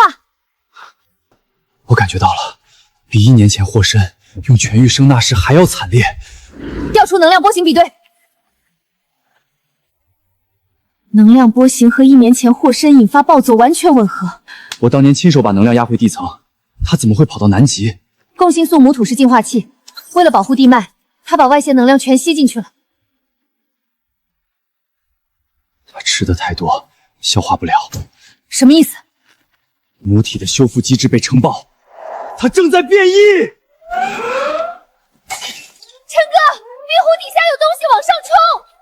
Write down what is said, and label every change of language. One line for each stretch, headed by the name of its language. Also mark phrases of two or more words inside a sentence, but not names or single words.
Chinese: 我感覺到了，比1年前霍申用全域聲納時還要慘烈。調出能量波形比對。能量波形和1年前霍申引發暴走完全吻合。我當年親手把能量壓回地層，他怎麼會跑到南極？共性素母土是淨化器，為了保護地脈，他把外泄能量全吸進去了。他吃的太多，消化不了。什麼意思？母體的修復機制被承爆，它正在變異。陳哥，冰湖底下有東西往上衝！